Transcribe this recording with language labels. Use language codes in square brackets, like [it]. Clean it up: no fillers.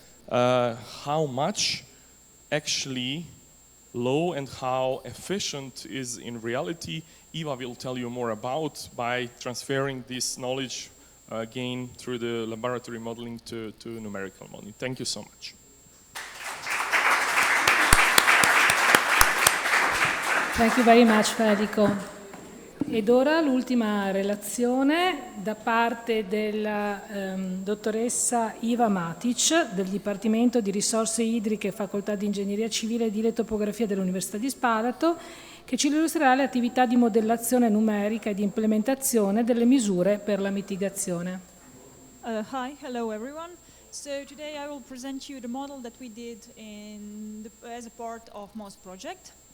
[en] How much actually low and how efficient is in reality, Eva will tell you more about by transferring this knowledge gained through the laboratory modeling to numerical modeling. Thank you so much. Thank you very much, Federico. [it] Ed ora l'ultima relazione da parte della dottoressa Iva Matic del Dipartimento di Risorse Idriche, Facoltà di Ingegneria Civile e di Topografia dell'Università di Spalato, che ci illustrerà le attività di modellazione numerica e di implementazione delle misure per la mitigazione. [en] Hello everyone. So today I will present you the model that we did as a part of MOS project.